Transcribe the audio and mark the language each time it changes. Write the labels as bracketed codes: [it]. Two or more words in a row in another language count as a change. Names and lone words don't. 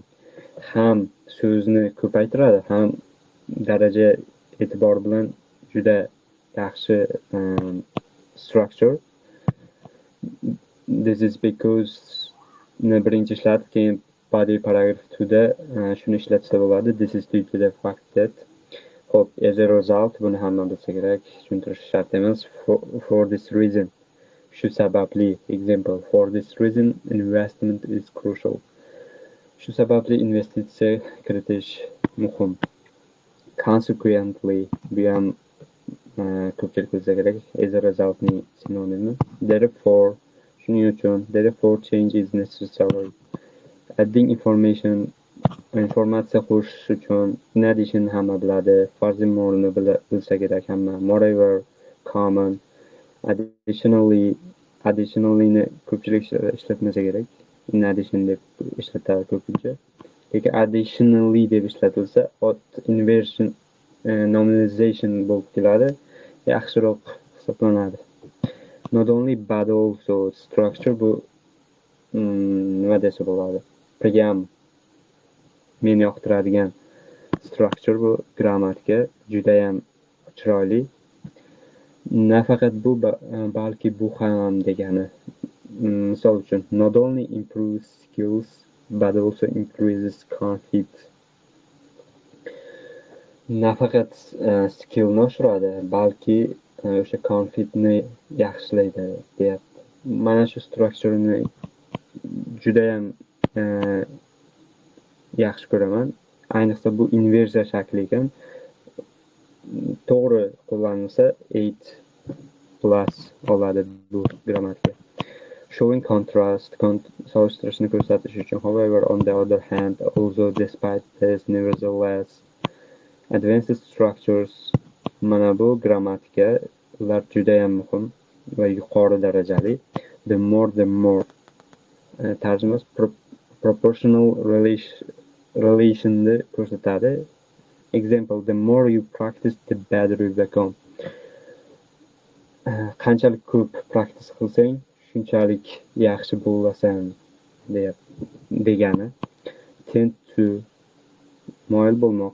[uz] Ham so'zni ko'paytiradi, ham daraja e'tibor bilan juda yaxshi structure. [en] This is because [uz] birinchi ishlatib, keyin [en] body paragraph [uz] 2da shuni ishlatsa bo'ladi. [en] This is due to the fact that, hop, as a result, [uz] buni hamma bilsa kerak, tushuntirish shart emas. [en] For this reason, [uz] shu sababli, [en] example, for this reason investment is crucial. [uz] Shu sababli investitsiya kiritish muhim. Consequently, bu ham ko'pchilik bilsa kerak, [en] as a resultning synonymi. [uz] Therefore, shuning uchun, [en] therefore change is necessary. [uz] Adding informatsiya qo'shish uchun [en] in addition [uz] hamma biladi, furthermore'ni bilsa kerak hamma. [en] Moreover, common. [uz] Additionally'ni ko'pchilik ishlatmasa kerak. [en] In addition [uz] deb ishlatadi ko'pincha. Lekin additionally deb ishlatilsa, [en] inversion nominalization [uz] bo'lib keladi, yaxshiroq hisoblanadi. [en] Not only but also structure [uz] bu nima desa bo'ladi? Program meni yoqtiradigan structure bu grammatika juda ham chiroyli. Nafaqat bu, balki bu ham degani. Misol uchun, [en] not only improves skills but also increases confidence. [uz] Nafaqat skillni oshiradi, balki o'sha confidentni yaxshilaydi deyapti. Mana shu structureni juda ham yaxshi ko'raman. Ayniqsa bu inversiya shakli ekan. To'g'ri qo'llanilsa 8+ oladi bu grammatika. [en] Showing contrast, [uz] solishtirishni ko'rsatish uchun. [en] However, on the other hand, also despite this, nevertheless, advanced structures, [uz] mana bu grammatika, ular juda ham muhim va yuqori darajali. [en] The more [uz] tarjimasi [en] proportional relation'ni [uz] ko'rsatadi. [en] Example, the more you practice, the better you become. [uz] Qanchalik ko'p practice qilsang, shunchalik yaxshi bo'lasan degani. [en] Tend to [uz] moyil bo'lmoq.